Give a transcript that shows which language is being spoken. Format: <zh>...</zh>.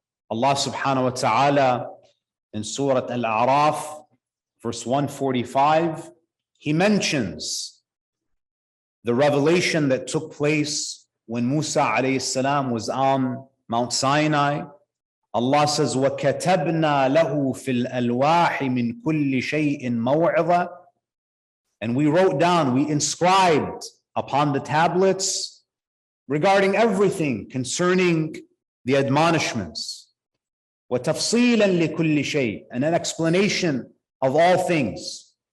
<en>Allah subhanahu wa ta'ala in Surah Al-A'raf, verse 145, He mentions the revelation that took place when Musa alayhi salam was on Mount Sinai. Allah says,</en> <ar>وَكَتَبْنَا لَهُ فِي الْأَلْوَاحِ مِنْ كُلِّ شَيْءٍ مَوْعِظَةً.</ar> <en>And we wrote down, we inscribed upon the tablets regarding everything concerning the admonishments.</en> <ar>وَتَفْصِيلًا لِكُلِّ شَيْءٍ,</ar> <en>and an explanation of all things.</en>